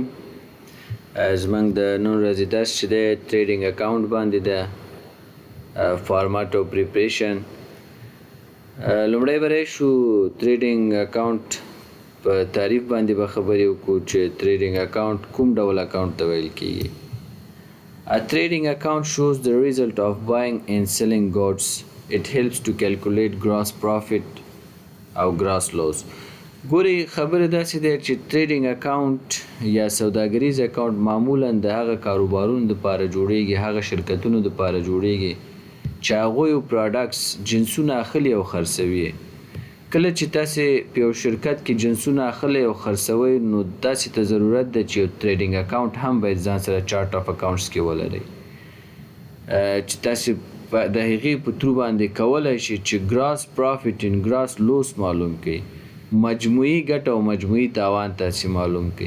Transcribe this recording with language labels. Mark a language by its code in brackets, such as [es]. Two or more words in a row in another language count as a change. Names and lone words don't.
[ps] زمونږ د نن ورځې درس چې دی [en] trading account [ps] باندې ده، فارمات او پریپریشن. لومړی به راشو [en] trading account [ps] په تعریف باندې به خبرې وکړو چې [en] trading account [ps] کوم ډول اکاونټ ته ویل کیږي. [en] A trading account shows the result of buying and selling goods. It helps to calculate gross profit او gross loss. [ps] ګوري خبره داسې ده چې [en] trading account [ps] یا سوداګریز اکاونټ معمولا د هغه کاروبارونو دپاره جوړیږي، هغه شرکتونو دپاره جوړیږي چې هغوی پراډکټس جنسونه اخلي او خرڅوي. کله چې تاسې په یو شرکت کې جنسونه اخلي او خرڅوئ نو تاسې ته ضرورت ده چې یو [en] trading account [ps] هم باید ځان سره [en] chart of accounts [ps] کې ولرئ چې تاسې د هغې په ترو باندې کولی شئ چې [en] gross profit and gross loss [ps] معلوم کړئ، مجموعي ګټه او مجموعي تاوان تاسې معلوم کړئ.